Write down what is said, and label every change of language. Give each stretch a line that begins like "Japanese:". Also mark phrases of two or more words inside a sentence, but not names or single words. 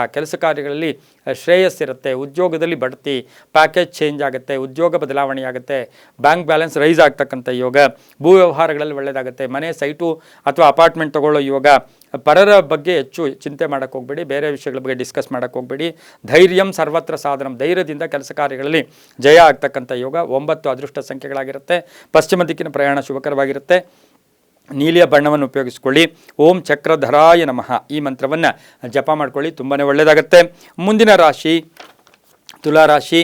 Kannada: ಕೆಲಸ ಕಾರ್ಯಗಳಲ್ಲಿ ಶ್ರೇಯಸ್ಸಿರುತ್ತೆ. ಉದ್ಯೋಗದಲ್ಲಿ ಬಡ್ತಿ,
English: package change
Kannada: ಆಗುತ್ತೆ. ಉದ್ಯೋಗ ಬದಲಾವಣೆ ಆಗುತ್ತೆ.
English: bank balance rise
Kannada: ಆಗ್ತಕ್ಕಂಥ ಯೋಗ. ಭೂ ವ್ಯವಹಾರಗಳಲ್ಲಿ ಒಳ್ಳೆಯದಾಗುತ್ತೆ. ಮನೆ, ಸೈಟು ಅಥವಾ ಅಪಾರ್ಟ್ಮೆಂಟ್ ತೊಗೊಳ್ಳೋ ಯೋಗ. ಪರರ ಬಗ್ಗೆ ಹೆಚ್ಚು ಚಿಂತೆ ಮಾಡೋಕ್ಕೆ ಹೋಗಬೇಡಿ. ಬೇರೆ ವಿಷಯಗಳ ಬಗ್ಗೆ ಡಿಸ್ಕಸ್ ಮಾಡೋಕ್ಕೆ ಹೋಗಬೇಡಿ.
Sanskrit: ಧೈರ್ಯಂ ಸರ್ವತ್ರ ಸಾಧನಂ.
Kannada: ಧೈರ್ಯದಿಂದ ಕೆಲಸ ಕಾರ್ಯಗಳಲ್ಲಿ ಜಯ ಆಗ್ತಕ್ಕಂಥ ಯೋಗ. 9 ಅದೃಷ್ಟ ಸಂಖ್ಯೆಗಳಾಗಿರುತ್ತೆ. ಪಶ್ಚಿಮ ದಿಕ್ಕಿನ ಪ್ರಯಾಣ ಶುಭಕರವಾಗಿರುತ್ತೆ. ನೀಲಿಯ ಬಣ್ಣವನ್ನು ಉಪಯೋಗಿಸ್ಕೊಳ್ಳಿ.
Sanskrit: ಓಂ ಚಕ್ರಧರಾಯ ನಮಃ
Kannada: ಈ ಮಂತ್ರವನ್ನು ಜಪ ಮಾಡ್ಕೊಳ್ಳಿ, ತುಂಬಾ ಒಳ್ಳೆಯದಾಗುತ್ತೆ. ಮುಂದಿನ ರಾಶಿ ತುಲಾರಾಶಿ.